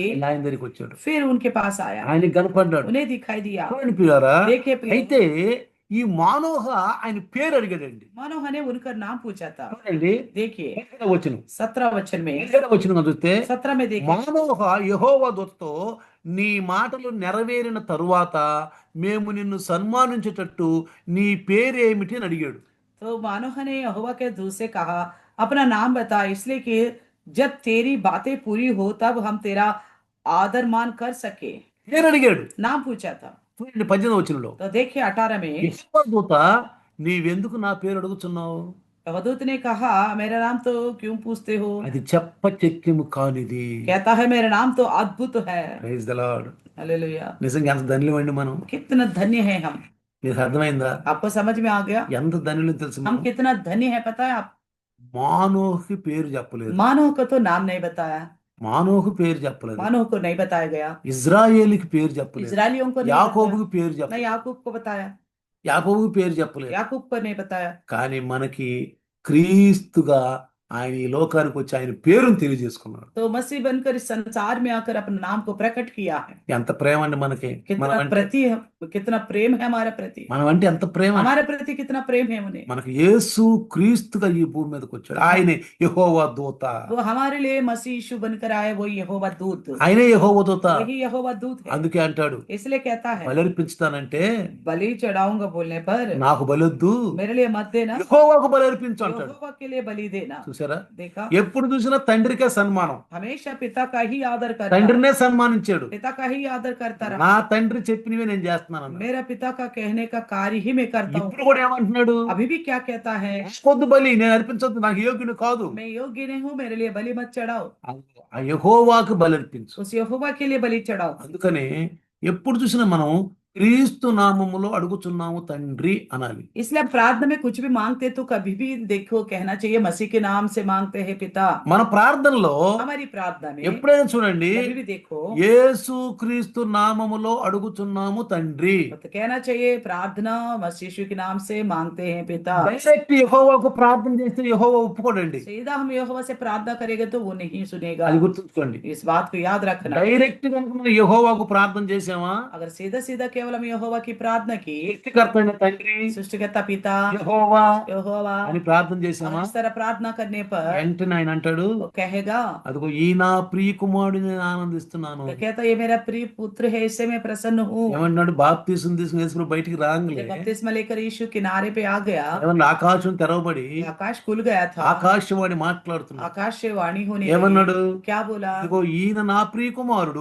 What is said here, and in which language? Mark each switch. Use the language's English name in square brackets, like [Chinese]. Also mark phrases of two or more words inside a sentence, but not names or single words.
[Telugu] ఇలా ఆయన దగ్గరికి వచ్చాడు, [Hindi] फिर उनके पास आया, [Telugu] ఆయనకి కనపడ్డాడు. [Hindi] उन्हें दिखाई दिया। [Telugu] చూడండి పిల్లారా, [Hindi] देखिए प्रिय, [Telugu] అయితే ఈ మానోహ ఆయన పేరు అడిగాడండి. [Hindi] मानोह ने उनका नाम पूछा था। [Telugu] చూడండి [Hindi] देखिए [Telugu] 17వ వచనం, [Hindi] 17 वचन में, [Telugu] 17వ వచనం చూస్తే, [Hindi] 17 में देखिए, [Telugu] మానోహ యెహోవా దూతతో నీ మాటలు నెరవేరిన తరువాత మేము నిన్ను సన్మానించేటట్టు నీ పేరేమిటి అని అడిగాడు. [Hindi] तो मानोह ने यहोवा के दूत से कहा, अपना नाम बता, इसलिए कि जब तेरी बातें पूरी हो तब हम तेरा आदर मान कर सके। [Telugu] పేరు అడిగాడు. [Hindi] नाम पूछा था। [Telugu] చూడండి 18వ వచనంలో, [Hindi] तो देखिए 18 में, [Telugu] యెహోవా దూత నీవెందుకు నా పేరు అడుగుతున్నావు, [Hindi] यहोदूत ने कहा, मेरा नाम तो क्यों पूछते हो? [Telugu] అది చెప్పచెక్యము కానిది. [Hindi] कहता है मेरा नाम तो अद्भुत है। [English] praise the Lord. [Hindi] हालेलुया। [Telugu] నిజంగా ఎంత ధన్యులమండి మనం. [Hindi] कितना धन्य है हम। [Telugu] మీకు అర్థమైందా [Hindi] आपको समझ में आ गया [Telugu] ఎంత ధన్యులు తెలుసు? [Hindi] हम कितना धन्य है? पता है आप, [Telugu] మానోహుకి పేరు చెప్పలేదు, [Hindi] मानव को तो नाम नहीं बताया, [Telugu] మానోహు పేరు చెప్పలేదు, [Hindi] मानव को नहीं बताया गया, [Telugu] ఇజ్రాయేలుకి పేరు చెప్పలేదు, [Hindi] इजरायलियों को नहीं बताया, [Telugu] యాకోబుకి పేరు [Hindi] न [Telugu] చెప్పలేదు. [Hindi] याकूब को बताया, [Telugu] యాకోబు పేరు చెప్పలేదు. [Hindi] याकूब को नहीं बताया। [Telugu] కానీ మనకి క్రీస్తుగా ఆయన ఈ లోకానికి వచ్చి ఆయన పేరును తెలియజేసుకున్నాడు. [Hindi] तो मसीह बनकर इस संसार में आकर अपने नाम को प्रकट किया है। [Telugu] ఎంత ప్రేమ అండి మనకి, [Hindi] कितना [Telugu] మనం అంటే [Hindi] प्रति कितना प्रेम है हमारे प्रति, [Telugu] మనం అంటే ఎంత ప్రేమ. [Hindi] हमारे प्रति कितना प्रेम है उन्हें। [Telugu] మనకు యేసు క్రీస్తుగా ఈ భూమి మీదకి వచ్చాడు. ఆయనే యెహోవా దూత, [Hindi] वो हमारे लिए मसीह यीशु बनकर आए, वो यहोवा दूत, [Telugu] ఆయనే యెహోవా దూత. [Hindi] वही यहोवा दूत है। [Telugu] అందుకే అంటాడు, [Hindi] इसलिए कहता है [Telugu] బలర్పించుతానంటే [Hindi] बलि चढ़ाऊंगा बोलने पर [Telugu] నాకు బలొద్దు, [Hindi] मेरे लिए मत देना, [Telugu] యెహోవాకు బలర్పించు అంటాడు. [Hindi] यहोवा के लिए बलि देना। [Telugu] చూసారా, [Hindi] देखा, [Telugu] ఎప్పుడు చూసినా తండ్రికే సన్మానం. [Hindi] हमेशा पिता का ही आदर करता, [Telugu] తండ్రినే సన్మానించాడు. [Hindi] पिता का ही आदर करता रहा। [Telugu] నా తండ్రి చెప్పినవే నేను చేస్తున్నాను అన్నాడు. [Hindi] मेरा पिता का कहने का कार्य ही मैं करता हूँ। [Telugu] ఇప్పుడు కూడా ఏమంటున్నాడు, [Hindi] अभी भी क्या कहता है, [Telugu] కొద్దు బలి నేను అర్పించొద్దు, నాకు యోగ్యుని కాదు. [Hindi] मैं योग्य नहीं हूँ, मेरे लिए बलि मत चढ़ाओ, [Telugu] ఆ యెహోవాకు బలర్పించు. [Hindi] उस यहोवा के लिए बलि चढ़ाओ। [Telugu] అందుకనే ఎప్పుడు చూసినా మనం క్రీస్తు నామములో అడుగుచున్నాము తండ్రి అనాలి. [Hindi] इसलिए हम प्रार्थना में कुछ भी मांगते तो कभी भी देखो कहना चाहिए मसीह के नाम से मांगते हैं पिता। [Telugu] మన ప్రార్థనలో [Hindi] हमारी प्रार्थना में [Telugu] ఎప్పుడైనా చూడండి, [Hindi] कभी भी देखो [Telugu] యేసు క్రీస్తు నామములో అడుగుచున్నాము తండ్రి. [Hindi] तो कहना चाहिए प्रार्थना मसीह यीशु के नाम से मांगते हैं पिता। [Telugu] డైరెక్ట్ యెహోవాకు ప్రార్థన చేస్తే యెహోవా ఒప్పుకోడండి. [Hindi] सीधा हम यहोवा से प्रार्थना करेंगे तो वो नहीं सुनेगा, [Telugu] అది గుర్తుంచుకోండి. [Hindi] इस बात को याद रखना। [Telugu] డైరెక్ట్ కనుక మనం యెహోవాకు ప్రార్థన చేసామా, [Hindi] अगर सीधा सीधा केवल हम यहोवा की प्रार्थना की, [Telugu] సృష్టికర్త అయిన తండ్రి [Hindi] सृष्टिकर्ता पिता [Telugu] యెహోవా [Hindi] यहोवा [Telugu] అని ప్రార్థన [Hindi] और [Telugu] చేసామా, [Hindi] इस तरह प्रार्थना करने पर [Telugu] వెంటనే ఆయన అంటాడు, [Hindi] वो कहेगा, [Telugu] అదిగో ఈ నా ప్రియ కుమారుడు నేను ఆనందిస్తున్నాను. [Hindi] तो कहता ये मेरा प्रिय पुत्र है, इससे मैं प्रसन्न हूँ। [Telugu] ఏమన్నాడు, బాప్తీసం తీసుకుని యేసు బయటికి రాంగలే [Hindi] जब बपतिस्मा लेकर यीशु किनारे पे आ गया, [Telugu] ఏమన్నా ఆకాశం తెరవబడి [Hindi] आकाश खुल गया था, [Telugu] ఆకాశవాణి మాట్లాడుతున్నాడు. [Hindi] आकाश से वाणी होने लगी। [Telugu] ఏమన్నాడు, [Hindi] क्या बोला, [Telugu] ఇదిగో ఈయన నా ప్రియ కుమారుడు,